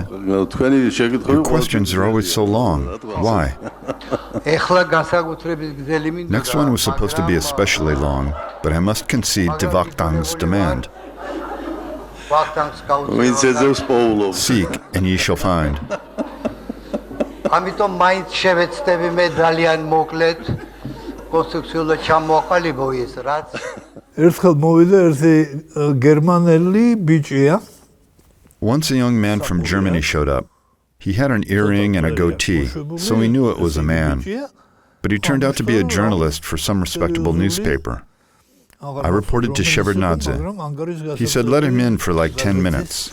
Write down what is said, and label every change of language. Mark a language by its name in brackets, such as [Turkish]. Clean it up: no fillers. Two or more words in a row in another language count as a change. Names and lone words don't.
[English] Your questions are always so long. Why? Next one was supposed to be especially long, but I must concede to Vakhtang's demand. Seek, and ye shall find. [Georgian] Ამიტომ მაინც შევეცდები მე ძალიან მოკლედ კონსტრუქციულად ჩამოაყალიბო ის რაც ერთხელ მოვიდა ერთი გერმანელი ბიჭია. [English] Once a young man from Germany showed up. He had an earring and a goatee, so we knew it was a man. But he turned out to be a journalist for some respectable newspaper. I reported to Shevardnadze. He said let him in for like 10 minutes.